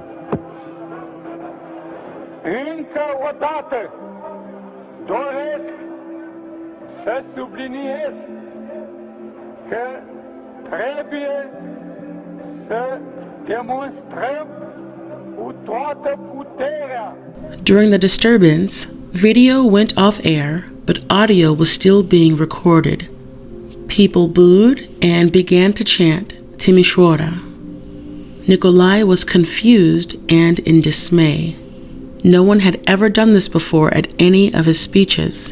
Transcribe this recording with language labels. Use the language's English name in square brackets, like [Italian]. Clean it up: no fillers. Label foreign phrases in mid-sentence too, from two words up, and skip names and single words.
[Romanian] Încă o dată doresc să subliniez că trebuie să demonstrăm cu toată puterea. [English] During the disturbance, video went off air, but audio was still being recorded. People booed and began to chant Timișoara. Nicolae was confused and in dismay. No one had ever done this before at any of his speeches.